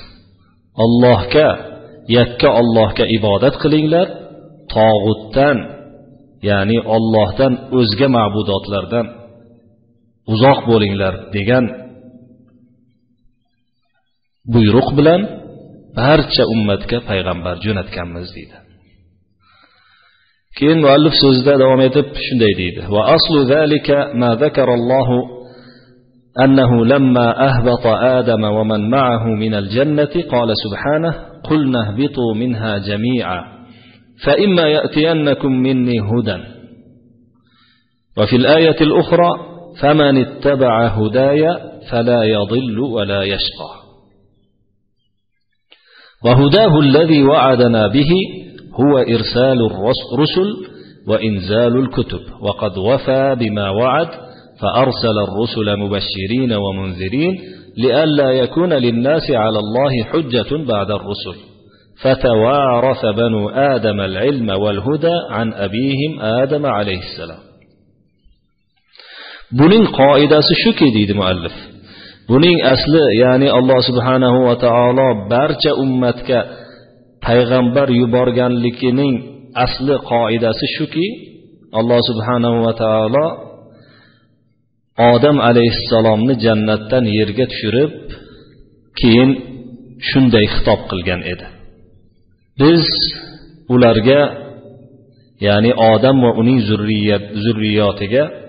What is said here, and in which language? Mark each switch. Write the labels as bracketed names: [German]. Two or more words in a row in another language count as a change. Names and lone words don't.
[Uzbek] yakka Allohga ibodat qilinglar, tog'utdan, ya'ni Allohdan o'zga ma'budotlardan uzoq bo'linglar degan buyruq bilan barcha ummatga payg'ambar jo'natganmiz deydi. Keyin muallif so'zida davom etib shunday deydi: [Arabic] وأصل ذلك ما ذكر الله أنه لما أهبط آدم ومن معه من الجنة قال سبحانه قلنا اهبطوا منها جميعا فإما يأتينكم مني هدى وفي الآية الأخرى فمن اتبع هداي فلا يضل ولا يشقى وهداه الذي وعدنا به هو إرسال الرسل وإنزال الكتب وقد وفى بما وعد فأرسل الرسل مبشرين ومنذرين لئلا يكون للناس على الله حجة بعد الرسل فتوارث بنو آدم العلم والهدى عن أبيهم آدم عليه السلام. [Uzbek] Buning qoidasi shuki deydi muallif. Buning asli, ya'ni Alloh [Arabic] سبحانه وتعالى [Uzbek] barcha ummatga payg'ambar yuborganligining asli qoidasi shuki, Alloh [Arabic] سبحانه وتعالى [Uzbek] Odam alayhissalomni jannatdan yerga tushirib, keyin shunday xitob qilgan edi: biz ularga, ya'ni Odam va uning zurriyotiga